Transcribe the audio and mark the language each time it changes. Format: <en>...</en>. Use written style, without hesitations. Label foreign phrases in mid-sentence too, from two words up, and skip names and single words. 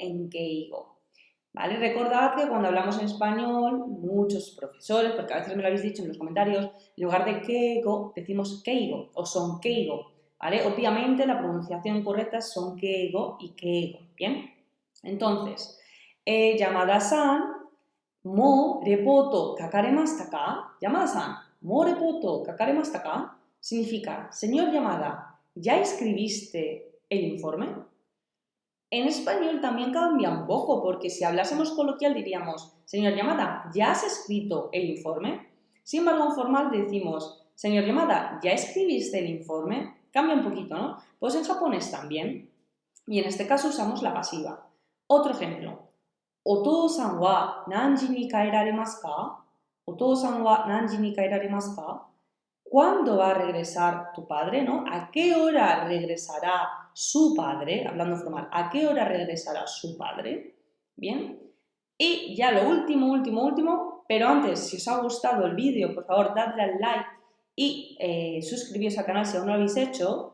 <es>En Keigo. ¿Vale? Recordad que cuando hablamos en español, muchos profesores, porque a veces me lo habéis dicho en los comentarios, en lugar de keigo, decimos keigo o sonkeigo, ¿vale? Obviamente la pronunciación correcta es sonkeigo y keigo, ¿bien? Entonces,</es> <ja>山田さん、もうレポート書かれましたか? 山田さん、もうレポート書かれましたか?</ja> <es>Significa, señor Yamada, ¿ya escribiste el informe? En español también cambia un poco, porque si hablásemos coloquial diríamos, señor Yamada, ¿ya has escrito el informe? Sin embargo, en formal decimos, señor Yamada, ¿ya escribiste el informe? Cambia un poquito, ¿no? Pues en japonés también. Y en este caso usamos la pasiva. Otro ejemplo.</es> <ja>お父さんは何時に帰られますか? お父さんは何時に帰られますか?</ja> <es>¿Cuándo va a regresar tu padre, no? ¿A qué hora regresará su padre? Hablando formal, ¿a qué hora regresará su padre? Bien. Y ya lo último, pero antes, si os ha gustado el vídeo, por favor, dadle al like y suscribiros al canal si aún no lo habéis hecho.</es>